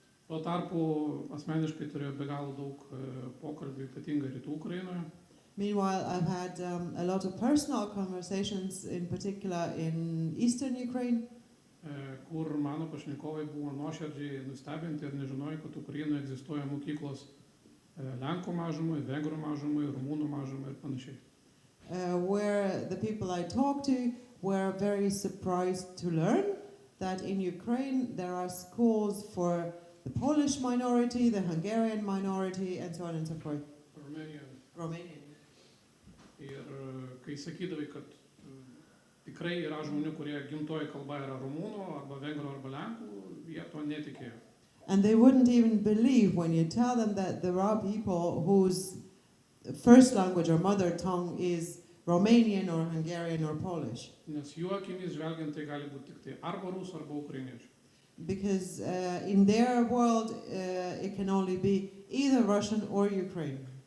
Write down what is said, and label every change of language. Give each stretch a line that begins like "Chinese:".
Lithuanian: Tuo tarpu asmeniškai turėjau be galo daug pokalbių, ypatingai rytų Ukrainoje.
English: Meanwhile, I've had a lot of personal conversations, in particular in eastern Ukraine,
Lithuanian: kur mano pašnekovai buvo nuoširdžiai nustebinti ir nežinojo, kad Ukrainoje egzistuoja mokyklos lenkų mažumai, vengrų mažumai, rumunų mažumai ir panašiai.
English: Where the people I talked to were very surprised to learn that in Ukraine there are schools for the Polish minority, the Hungarian minority, and so on and so forth. Romanian.
Lithuanian: Ir kai sakydavai, kad tikrai yra žmonių, kurie gimtoji kalba yra rumunų, arba vengrų, arba lenkų, jie to netikėjo.
English: And they wouldn't even believe when you tell them that there are people whose first language or mother tongue is Romanian or Hungarian or Polish.
Lithuanian: Nes jų akimis žvelgiant tai gali būti tik tai arba rusų, arba ukrainiečių.
English: Because in their world it can only be either Russian or Ukrainian.